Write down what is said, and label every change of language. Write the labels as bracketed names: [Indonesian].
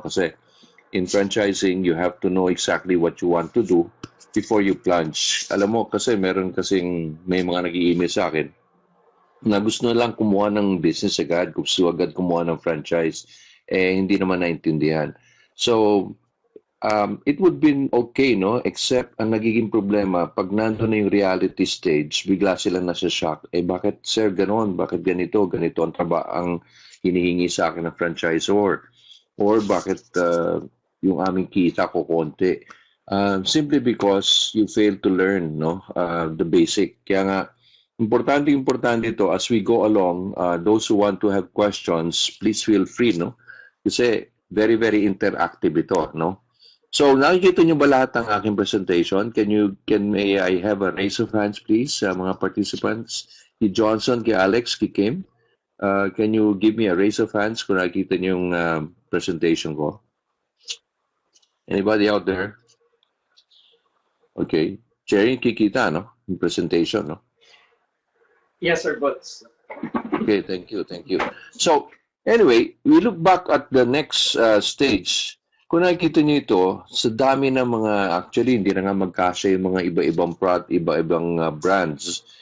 [English] Kasi in franchising, you have to know exactly what you want to do before you plunge. [Filipino] Alam mo, kasi may mga nag-i-email sa akin na gusto lang kumuha ng business agad, gusto agad kumuha ng franchise, hindi naman naintindihan. [English] So, it would be okay, no? [Filipino] Except, ang nagiging problema, pag nandun na yung reality stage, bigla sila nasa shock. Bakit, sir, ganon? Bakit ganito? Ganito ang hinihingi sa akin ng franchisor? Or bakit yung aming kita ko konti? [English] Simply because you fail to learn, no? The basic. [Filipino] Kaya nga, importante ito [English] as we go along. Those who want to have questions, please feel free, no? [Filipino] Kasi [English] very, very interactive ito, no? So, [Filipino] nakikita niyo ba lahat ng aking presentation? [English] May I have a raise of hands, please, mga participants? Kay Johnson, kay Alex, kay Kim. Can you give me a raise of hands [Filipino] kung nakikita niyo yung presentation ko? [English] Anybody out there? Okay. [Filipino] Jerry, kikita, no? Yung presentation, no? [English] Yes, Sir Boots. Okay, thank you. So, anyway, we look back at the next stage. [Filipino] Kung nakikita niyo ito, sa dami ng actually, hindi na nga magkasya yung mga iba-ibang brands.